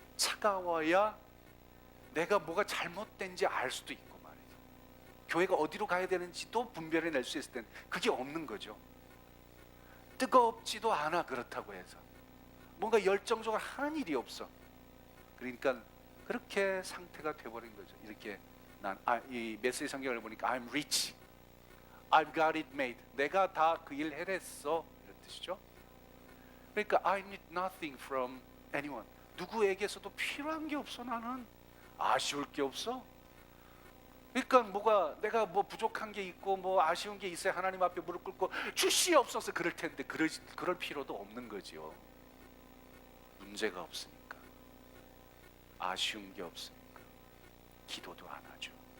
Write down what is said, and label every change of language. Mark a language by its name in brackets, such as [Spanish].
[Korean] 차가워야 내가 뭐가 잘못된지 알 수도 있고 말이죠. 교회가 어디로 가야 되는지도 분별해낼 수 있을 텐데 그게 없는 거죠. 뜨겁지도 않아. 그렇다고 해서 뭔가 열정적으로 하는 일이 없어. 그러니까 그렇게 상태가 돼버린 거죠. 이렇게 이 메시지 성경을 보니까 [English] I'm rich, I've got it made. [Korean] 내가 다 그 일 해냈어, 이런 뜻이죠. 그러니까 [English] I need nothing from anyone. [Korean] 누구에게서도 필요한 게 없어. 나는 아쉬울 게 없어. 그러니까 뭐가 내가 뭐 부족한 게 있고 뭐 아쉬운 게 있어야 하나님 앞에 무릎 꿇고 주시옵소서 그럴 텐데 그럴 필요도 없는 거지요. 문제가 없으니까, 아쉬운 게 없으니까 기도도 안 하죠.